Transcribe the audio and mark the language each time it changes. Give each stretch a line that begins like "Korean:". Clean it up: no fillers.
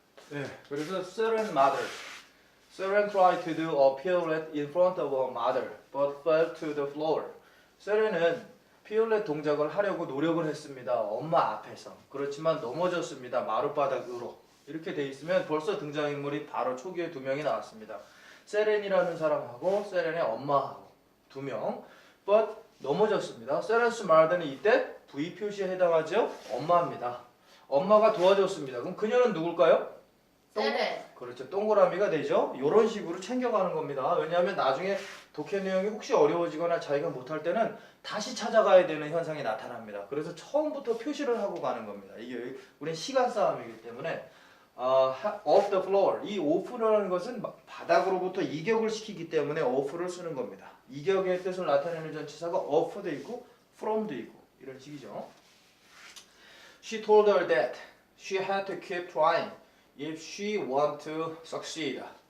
Korean: 네, 그래서 Seren mother.
English: Seren tried to do a pirouette in front of her mother, but fell to the floor.
Korean: 세렌은 피올렛 동작을 하려고 노력을 했습니다. 엄마 앞에서. 그렇지만 넘어졌습니다. 마룻바닥으로. 이렇게 돼 있으면 벌써 등장인물이 바로 초기에 두 명이 나왔습니다. 세렌이라는 사람하고 세렌의 엄마하고 두 명. But 넘어졌습니다. 세렌스 mother는 이때 V 표시에 해당하죠? 엄마입니다. 엄마가 도와줬습니다. 그럼 그녀는 누굴까요? 세렌. 그렇죠. 동그라미가 되죠. 이런 식으로 챙겨가는 겁니다. 왜냐하면 나중에 독해 내용이 혹시 어려워지거나 자기가 못할 때는 다시 찾아가야 되는 현상이 나타납니다. 그래서 처음부터 표시를 하고 가는 겁니다. 이게 우린 시간 싸움이기 때문에
English: off the floor.
Korean: 이 off라는 것은 바닥으로부터 이격을 시키기 때문에 off를 쓰는 겁니다. 이격의 뜻을 나타내는 전치사가 off도 있고 from도 있고 이런 식이죠.
English: She told her that she had to keep trying if she want to succeed.